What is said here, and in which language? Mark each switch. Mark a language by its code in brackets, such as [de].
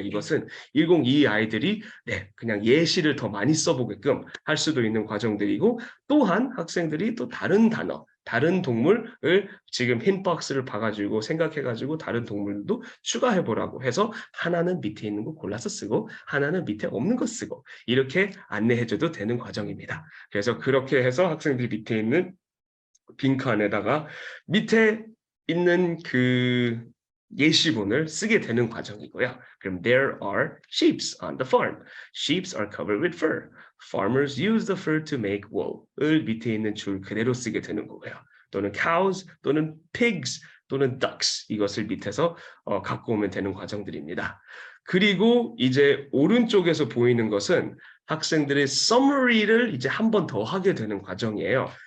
[ko] 이것은 102 아이들이 그냥 예시를 더 많이 써보게끔 할 수도 있는 과정들이고, 또한 학생들이 또 다른 단어, 다른 동물을 지금 힌박스를 봐가지고 생각해가지고 다른 동물도 추가해보라고 해서 하나는 밑에 있는 거 골라서 쓰고 하나는 밑에 없는 거 쓰고 이렇게 안내해줘도 되는 과정입니다. 그래서 그렇게 해서 학생들이 밑에 있는 빈칸에다가 밑에 있는 그 예시본을 쓰게 되는 과정이고요. [en] 그럼 there are sheep on the farm. Sheep are covered with fur. Farmers use the fur to make wool. [ko] 을 밑에 있는 줄 그대로 쓰게 되는 거고요. 또는 cows, 또는 pigs, 또는 ducks 이것을 밑에서 갖고 오면 되는 과정들입니다. 그리고 이제 오른쪽에서 보이는 것은 학생들의 summary를 이제 한 번 더 하게 되는 과정이에요.